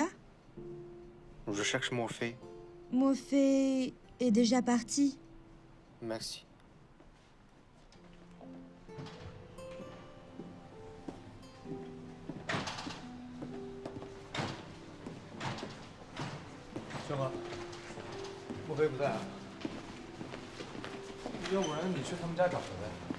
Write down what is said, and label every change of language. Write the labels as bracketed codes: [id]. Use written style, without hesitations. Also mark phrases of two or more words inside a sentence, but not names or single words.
[fr] Je cherche Morphée. Morphée est déjà parti. Merci. [zh] 轩哥，莫非不在啊？要不然你去他们家找他呗。